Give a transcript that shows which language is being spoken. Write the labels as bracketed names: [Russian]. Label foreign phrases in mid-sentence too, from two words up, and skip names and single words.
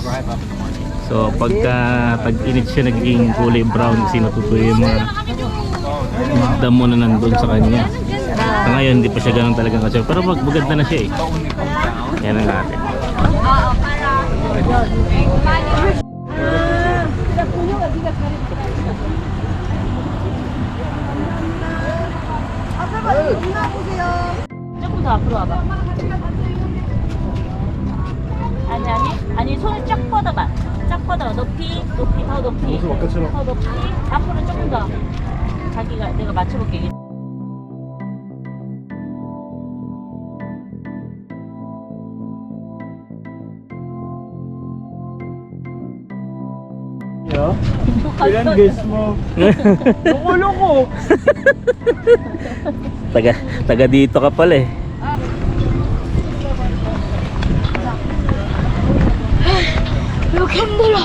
[Filipino] So pagka tag-init siya nagiging kulay brown kasi natutuyo yung mga damo na nandun sa kanya. So ngayon hindi pa siya ganun talaga kasi pero maganda na siya eh. Yan ang natin. [Korean] 아빠 조금 더 앞으로 와봐. 아니 손을 쫙 뻗어봐. 쫙 뻗어. 높이 더 높이. 더 높이. 앞으로 조금 더. 자기가 내가 맞춰볼게. [Filipino] Ilan guess mo? Loko-loko! Taga dito ka pala eh. [Korean] 이렇게 힘들어.